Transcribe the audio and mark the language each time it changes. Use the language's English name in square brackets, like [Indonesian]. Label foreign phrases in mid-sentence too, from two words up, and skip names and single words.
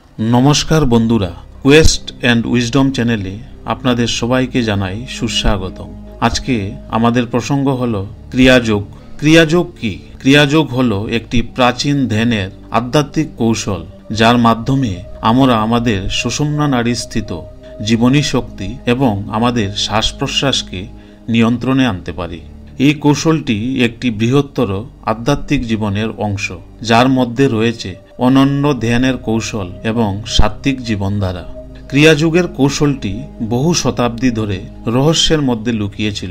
[Bangla] নমস্কার বন্ধুরা কোয়েস্ট এন্ড উইজডম চ্যানেলে আপনাদের সবাইকে জানাই সুস্বাগতম। আজকে আমাদের প্রসঙ্গ হলো ক্রিয়াযোগ। ক্রিয়াযোগ কী? ক্রিয়াযোগ হলো একটি প্রাচীন ধ্যানের আধ্যাত্মিক কৌশল যার মাধ্যমে আমরা আমাদের সুষুম্না নাড়ী স্থিত জীবনী শক্তি এবং আমাদের শ্বাস প্রশ্বাসকে নিয়ন্ত্রণে আনতে পারি। এই কৌশলটি একটি বৃহত্তর আধ্যাত্মিক জীবনের অংশ, যার মধ্যে রয়েছে অনন্য ধ্যানের কৌশল এবং সাত্ত্বিক জীবনধারা। ক্রিয়াযোগের কৌশলটি বহু শতাব্দী ধরে রহস্যের মধ্যে লুকিয়ে ছিল।